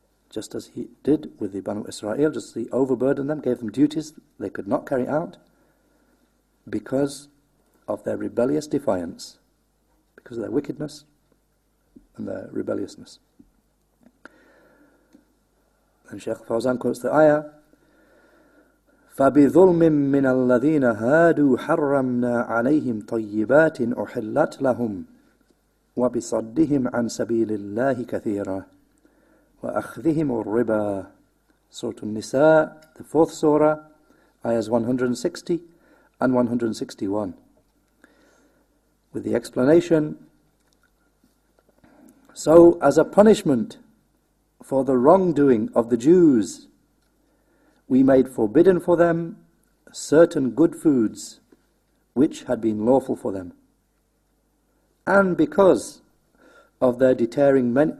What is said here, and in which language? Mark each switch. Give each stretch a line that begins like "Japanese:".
English: Just as He did with the Banu Israel, just as He overburdened them, gave them duties they could not carry out because of their rebellious defiance, because of their wickedness and their rebelliousness. And Shaykh Fawzan quotes the ayah,
Arabic: فَبِظُلْمٍ مِّنَ الَّذِينَ هَادُوا حَرَّمْنَا عَلَيْهِمْ طَيِّبَاتٍ أُحِلَّتْ لَهُمْ وَبِصَدِّهِمْ عَنْ سَبِيلِ اللَّهِ كَثِيرًا وَأَخْذِهِمُ الرِّبَا.
English: Surah An-Nisa, the fourth surah, ayahs 160 and 161, with the explanation, so as a punishment for the wrongdoing of the Jews, we made forbidden for them certain good foods which had been lawful for them, and because of their deterring